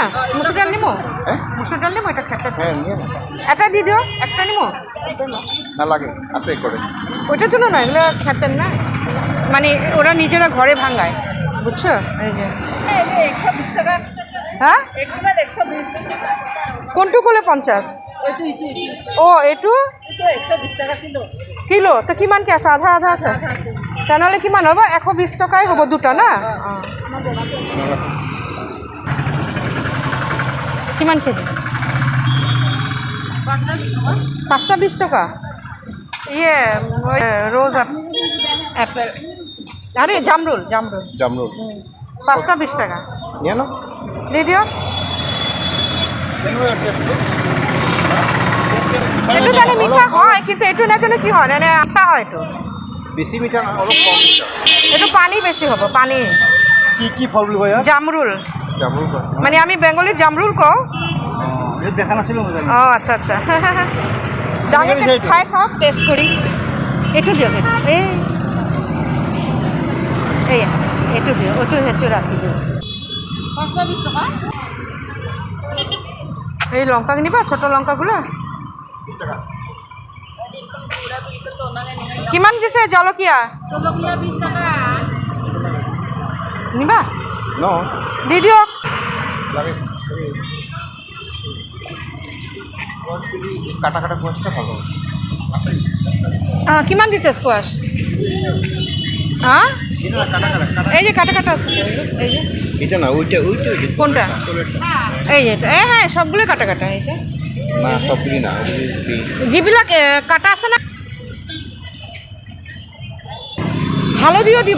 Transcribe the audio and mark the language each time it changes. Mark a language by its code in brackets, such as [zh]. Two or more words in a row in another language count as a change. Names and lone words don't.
[bn] মুসুর ডাল নিমো, এটা খেসারি। এটা দি দিও, একটা নিমো না লাগে আছে করে। ওইটার জন্য না, এগুলো খেতেন না, মানে ওরা নিজেরা ঘরে ভাঙায়, বুঝছো? এই যে 120 টাকা। হ্যাঁ, কোনটু কলে 50? [as] ও এইটো 120 টাকা কিলো। তো কিমানকে আছে? আধা আধা আছে, তেনেহ'লে কিমান হ'ব? 120 টকাই হ'ব দুটা না? কিমান কেজি? [bn] 5টা 20 টাকা। ইয়ে [en] rose apple, [bn] আরে জামরুল 5টা 20 টাকা। নিয়ে নাও, দিয়ে দিও। [as] এইটো জানি মিঠা হয়, কিন্তু এইটো নাজানো কি হয়, মানে আঠা হয়। এইটো বেশি মিঠা না, অলপ কম মিঠা। এইটো পানী বেছি হ'ব, পানী। কি ফল বুলি কয়? জামরুল, মানে আমি বেঙ্গলীত জামরুল কওঁ। দেখা নাছিলোঁ। অঁ, আচ্ছা আচ্ছা। ডাঙৰকে খাই চাওক, টেষ্ট কৰি। এইটো দিয়ক, এইটো দিয়ক, সেইটো ৰাখি দিয়ক। [bn] 520 টাকা। এই লঙ্কা নিবা, ছোট লঙ্কাগুলো। [as] কিমান দিছে জলকীয়া? [bn] 20 টাকা নিবা, [as] দি দিয়ক। [bn] কাটা কাটা কোয়াশটা ভালো। [as] কিমান দিছে [bn] স্কোয়াশ? হ্যাঁ, এই যে কাটা কাটা আছে, এই যে এটা না, ওইটা কোনটা? এই যে হ্যাঁ, সবগুলো কাটা কাটা। এই যে না, সবগুলি না, [as] যিবিলাক কাটা আছে না, হালদিও দিব।